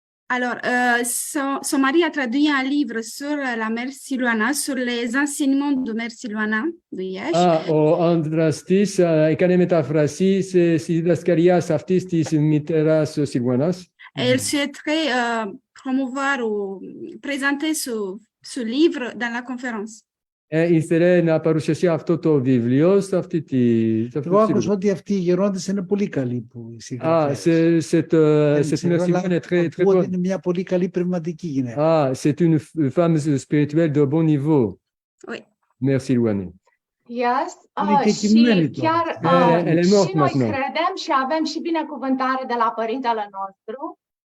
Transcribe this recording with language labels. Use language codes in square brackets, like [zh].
[fr] Alors, son mari a traduit un livre sur la mère Siluana, sur les enseignements de mère Siluana de Iași. [el] Ο άντρας της έκανε μεταφρασή στις διδασκαλίες αυτής της μητέρας Σιλουάνας. [fr] Elle souhaiterait promouvoir ou présenter ce livre dans la conférence. [el] Ήθελε να παρουσιάσει αυτό το βιβλίο σε αυτή τη... Εγώ άκουσα ότι αυτοί οι γερόντες είναι πολύ καλοί που [fr] c'est une Siluana très bonne. [el] Είναι μια πολύ καλή πνευματική γυναίκα. [fr] C'est une femme spirituelle de bon niveau. Oui. Mère Siluana. [en] Yes. [ro] Și chiar și noi credem și avem și binecuvântare de la Părintele nostru.